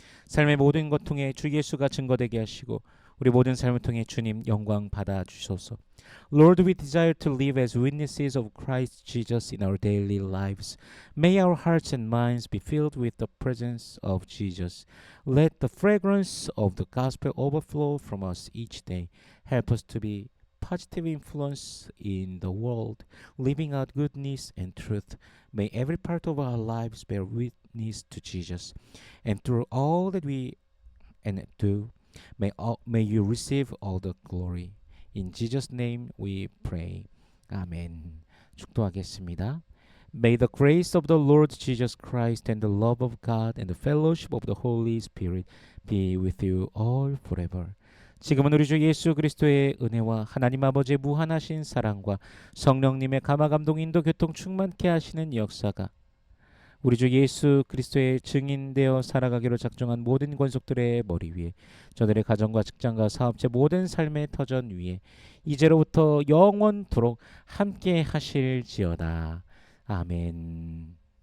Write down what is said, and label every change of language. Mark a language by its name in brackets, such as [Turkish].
[Korean] 삶의 모든 것 통해 주 예수가 증거되게 하시고 우리 모든 삶을 통해 주님 영광 받아 주소서. [English] Lord, we desire to live as witnesses of Christ Jesus in our daily lives. May our hearts and minds be filled with the presence of Jesus. Let the fragrance of the gospel overflow from us each day. Help us to be positive influence in the world, living out goodness and truth. May every part of our lives bear witness to Jesus. And through all that we do, may you receive all the glory. In Jesus' name we pray. 아멘. [Korean] 축도하겠습니다. [English] May the grace of the Lord Jesus Christ and the love of God and the fellowship of the Holy Spirit be with you all forever. [Korean] 지금은 우리 주 예수 그리스도의 은혜와 하나님 아버지의 무한하신 사랑과 성령님의 감화 감동 인도 교통 충만케 하시는 역사가 우리 주 예수 그리스도의 증인되어 살아가기로 작정한 모든 권속들의 머리 위에 저들의 가정과 직장과 사업체 모든 삶의 터전 위에 이제로부터 영원토록 함께 하실지어다. 아멘.